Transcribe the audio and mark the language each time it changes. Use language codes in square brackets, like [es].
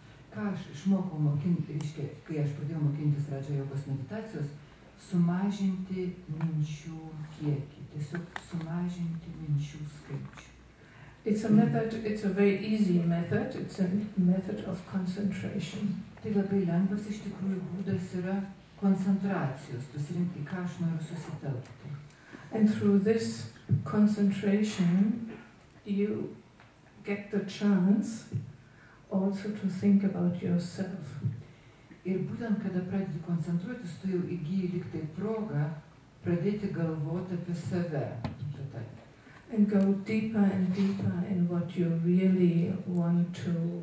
[lt] Ką aš išmokau mokinti, reiškia, kai aš pradėjau mokintis Raja Jogos meditacijos, sumažinti minčių kiekį, tiesiog sumažinti minčių skaičių. [en] It's a method, it's a very easy method, it's a method of concentration. [lt] Tai labai lengvas iš tikrųjų būdas yra koncentracijos, pasirinkti, ką aš noriu susitelkti. [en] And through this concentration, you get the chance also to think about yourself. [lt] Ir būtent, kada pradedi koncentruotis, tu jau įgyji lyg tai progą pradėti galvoti apie save. [en] And go deeper and deeper in what you really want to